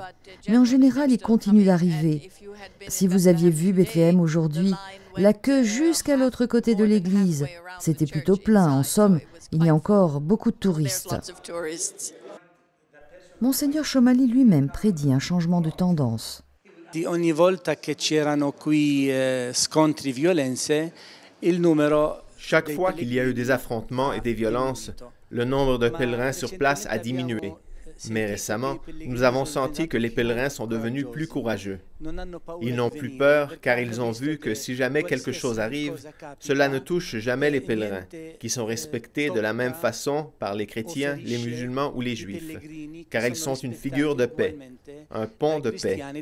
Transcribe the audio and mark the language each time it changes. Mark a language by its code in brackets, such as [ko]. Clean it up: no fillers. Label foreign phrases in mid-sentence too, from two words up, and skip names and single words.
[fr] Mais en général, ils continuent d'arriver. Si vous aviez vu Bethléem aujourd'hui, la queue jusqu'à l'autre côté de l'église, c'était plutôt plein. En somme, il y a encore beaucoup de touristes. Monseigneur Chomali lui-même prédit un changement de tendance. [it] Ogni volta che c'erano qui scontri, violenze, il numero. [fr] Chaque fois qu'il y a eu des affrontements et des violences, le nombre de pèlerins sur place a diminué. Mais récemment, nous avons senti que les pèlerins sont devenus plus courageux. Ils n'ont plus peur car ils ont vu que si jamais quelque chose arrive, cela ne touche jamais les pèlerins, qui sont respectés de la même façon par les chrétiens, les musulmans ou les juifs, car ils sont une figure de paix, un pont de paix.